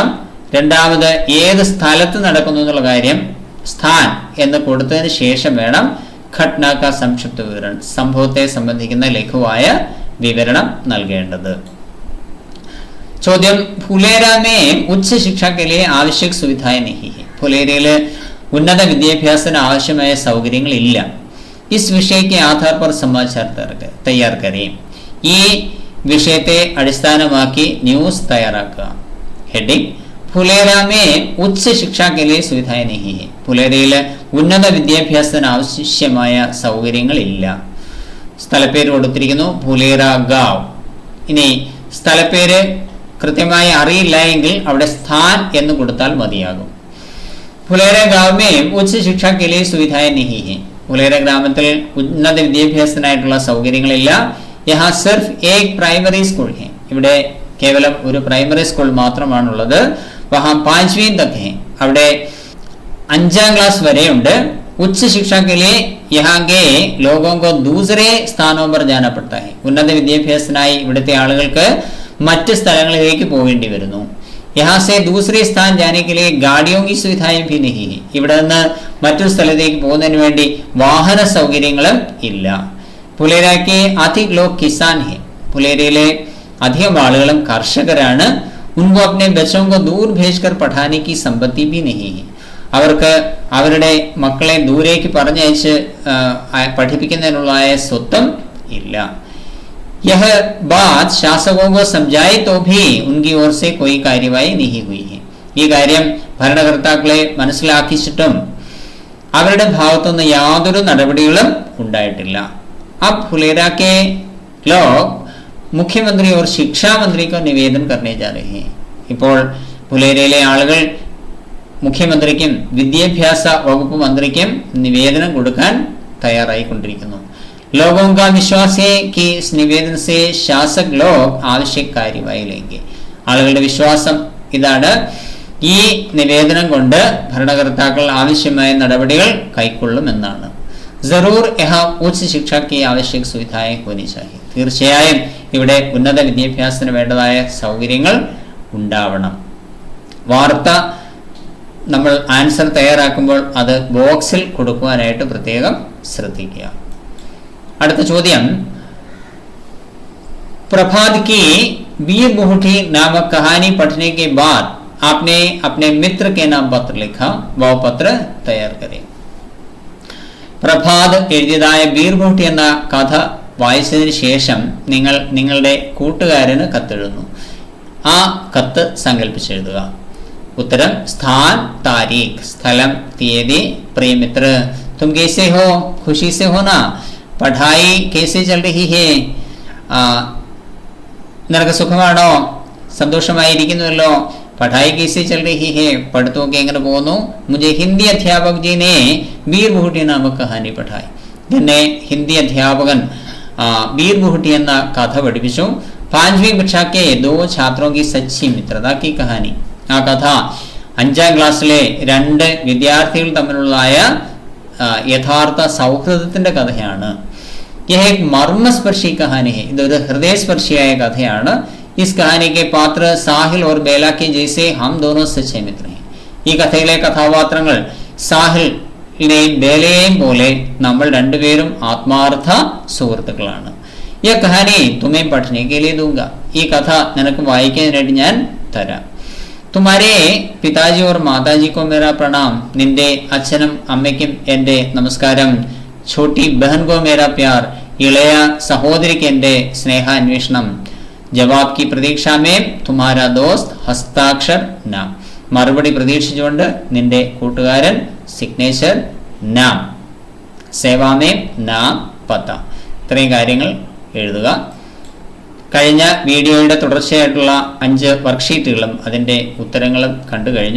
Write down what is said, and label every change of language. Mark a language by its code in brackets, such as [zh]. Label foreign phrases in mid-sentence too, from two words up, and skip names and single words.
[ml] രണ്ടാമത് ഏത് സ്ഥലത്ത് നടക്കുന്നു എന്നുള്ള കാര്യം സ്ഥാൻ എന്ന് കൊടുത്തതിന് ശേഷം വേണം [hi] घटना का संक्षिप्त [ml] വിവരണം, സംഭവത്തെ സംബന്ധിക്കുന്ന ലഘുവായ വിവരണം നൽകേണ്ടത്. [hi] ചോദ്യം फुलेरा में ഉच्च शिक्षा के लिए आवश्यक सुविधाएं नहीं है. [ml] ഫുലേരയിൽ ഉന്നത വിദ്യാഭ്യാസത്തിന് ആവശ്യമായ സൗകര്യങ്ങൾ ഇല്ല. [hi] इस विषय के आधार पर समाचार तैयार करें. [ml] ഈ വിഷയത്തെ അടിസ്ഥാനമാക്കി ന്യൂസ് തയ്യാറാക്കുക. [hi] ഹെഡിംഗ് ഫുലേര में उच्च शिक्षा के लिए सुविधाएं नहीं है. [ml] ഫുലേരയിൽ ഉന്നത വിദ്യാഭ്യാസത്തിന് ആവശ്യമായ സൗകര്യങ്ങളില്ല. സ്ഥലപ്പേര് കൊടുത്തിരിക്കുന്നു ഫുലേര ഗാവ്. ഇനി സ്ഥലപ്പേര് കൃത്യമായി അറിയില്ല എങ്കിൽ അവിടെ സ്ഥാൻ എന്ന് കൊടുത്താൽ മതിയാകും. [hi] फुलेरा गांव में उच्च शिक्षा के लिए सुविधाएं नहीं है. [ml] ഫുലേര ഗ്രാമത്തിൽ ഉന്നത വിദ്യാഭ്യാസത്തിനായിട്ടുള്ള സൗകര്യങ്ങളില്ല. [hi] यहाँ सिर्फ एक प्राइमरी स्कूल है. [ml] ഇവിടെ കേവലം ഒരു പ്രൈമറി സ്കൂൾ മാത്രമാണുള്ളത്. [hi] वहाँ 5वीं तक है. [ml] അവിടെ 5ാം ക്ലാസ് വരെ ഉണ്ട്. [hi] उच्च शिक्षा के लिए यहाँ के लोगों को दूसरे स्थानों पर जाना पड़ता है. [ml] ഉന്നത വിദ്യാഭ്യാസത്തിനായി ഇവിടുത്തെ ആളുകൾക്ക് മറ്റ് സ്ഥലങ്ങളിലേക്ക് പോകേണ്ടി വരുന്നു. [hi] यहाँ से दूसरे स्थान जाने के लिए गाड़ियों की सुविधाएं भी नहीं है. [ml] ഇവിടെ നിന്ന് മറ്റൊരു സ്ഥലത്തേക്ക് പോകുന്നതിന് വേണ്ടി വാഹന സൗകര്യങ്ങളും ഇല്ല. [hi] ഫുലേര के अधिक लोग किसान हैं. [ml] ഫുലേരയിലെ അധികം ആളുകളും കർഷകരാണ്. [hi] उनको अपने बच्चों को दूर भेजकर पढ़ाने की संपत्ति भी नहीं है. [ml] അവർക്ക് അവരുടെ മക്കളെ ദൂരേക്ക് പറഞ്ഞയച്ച് പഠിപ്പിക്കുന്നതിനുള്ള സ്വത്വം ഇല്ല. [hi] यह बात शासकों को समझाए तो भी उनकी ओर से कोई कार्यवाही नहीं हुई है. [ml] ഈ കാര്യം ഭരണകർത്താക്കളെ മനസ്സിലാക്കിച്ചിട്ടും അവരുടെ ഭാഗത്തുനിന്ന് യാതൊരു നടപടികളും ഉണ്ടായിട്ടില്ല. [hi] अब फुलेरा के लोग मुख्यमंत्री और शिक्षा मंत्री को निवेदन करने जा रहे हैं. [ml] ഇപ്പോൾ ഫുലേരയിലെ ആളുകൾ മുഖ്യമന്ത്രിക്കും വിദ്യാഭ്യാസ വകുപ്പ് മന്ത്രിക്കും നിവേദനം കൊടുക്കാൻ തയ്യാറായിക്കൊണ്ടിരിക്കുന്നു. [hi] लोगों का विश्वास है कि इस निवेदन से शासक लोग आवश्यक कार्यवाही लेंगे. [ml] ആളുകളുടെ വിശ്വാസം ഇതാണ്, ഈ നിവേദനം കൊണ്ട് ഭരണകർത്താക്കൾ ആവശ്യമായ നടപടികൾ കൈക്കൊള്ളുമെന്നാണ്. [hi] जरूर यहाँ उच्च शिक्षा की आवश्यक सुविधाएं होनी चाहिए. [ml] തീർച്ചയായും ഇവിടെ ഉന്നത വിദ്യാഭ്യാസത്തിന് വേണ്ടതായ സൗകര്യങ്ങൾ ഉണ്ടാവണം. വാർത്ത നമ്മൾ ആൻസർ തയ്യാറാക്കുമ്പോൾ അത് ബോക്സിൽ കൊടുക്കുവാനായിട്ട് പ്രത്യേകം ശ്രദ്ധിക്കുക. അടുത്ത ചോദ്യം, [hi] प्रभात की वीर बुहटी नामक कहानी पढ़ने के बाद आपने अपने मित्र के नाम पत्र लिखा. वह पत्र तैयार करें. [ml] പ്രഭാത് എഴുതിയതായ വീർ ബുഹട്ടി എന്ന കഥ വായിച്ചതിന് ശേഷം നിങ്ങൾ നിങ്ങളുടെ കൂട്ടുകാരന് കത്തെഴുതുന്നു. ആ കത്ത് സങ്കല്പിച്ചെഴുതുക. ഉത്തരം [hi] स्थान तारीख, [ml] സ്ഥലം, തീയതി. [hi] प्रिय मित्र, തും कैसे हो? खुशी से हो ना? പഠായി कैसे चल रही है? [ml] നിനക്ക് സുഖമാണോ? [hi] സന്തോഷമായിരിക്കുന്നുവല്ലോ. പഠായി कैसे चल रही है? [ml] പഠിത്തമൊക്കെ എങ്ങനെ പോകുന്നു? [hi] मुझे हिंदी अध्यापक जी ने वीर बुहटी नामक कहानी पढ़ाई. [ml] എന്നെ ഹിന്ദി അധ്യാപകൻ वीर बुहटी എന്ന കഥ പഠിപ്പിച്ചു. [hi] 5वीं कक्षा के 2 छात्रों की सच्ची मित्रता की कहानी. [ml] ആ കഥ 5ാം ക്ലാസ്സിലെ 2 വിദ്യാർത്ഥികൾ തമ്മിലുള്ളതായ യഥാർത്ഥ സൗഹൃദത്തിന്റെ കഥയാണ്. [hi] यह एक मर्मस्पर्शी कहानी है. [ml] ഇതൊരു ഹൃദയസ്പർശിയായ കഥയാണ്. [hi] इस कहानी के पात्र साहिल और बेला के जैसे हम दोनों सच्चे मित्र हैं. [ml] ഈ കഥയിലെ കഥാപാത്രങ്ങൾ സാഹിലിനെയും ബേലയെയും പോലെ നമ്മൾ രണ്ടുപേരും ആത്മാർത്ഥ സുഹൃത്തുക്കളാണ്. [hi] ये कहानी तुम्हें पढ़ने के लिए दूंगा. [ml] ഈ കഥ നിനക്ക് വായിക്കാനായിട്ട് ഞാൻ തരാം. [hi] तुम्हारे पिताजी और माताजी को मेरा प्रणाम. [ml] നിന്റെ അച്ഛനും അമ്മയ്ക്കും എൻ്റെ നമസ്കാരം. [hi] छोटी बहन को मेरा प्यार. [ml] ഇളയ സഹോദരിക്ക് എൻ്റെ സ്നേഹാന്വേഷണം. [hi] ജവാബ് की प्रतीक्षा में तुम्हारा दोस्त हस्ताक्षर नाम. [ml] മറുപടി പ്രതീക്ഷിച്ചുകൊണ്ട് നിന്റെ കൂട്ടുകാരൻ. [hi] സിഗ്നേച്ചർ നാം. सेवा में नाम पता. [ml] ഇത്രയും കാര്യങ്ങൾ എഴുതുക. കഴിഞ്ഞ വീഡിയോയുടെ തുടർച്ചയായിട്ടുള്ള 5 വർക്ക്ഷീറ്റുകളും അതിൻ്റെ ഉത്തരങ്ങളും കണ്ടു കഴിഞ്ഞു.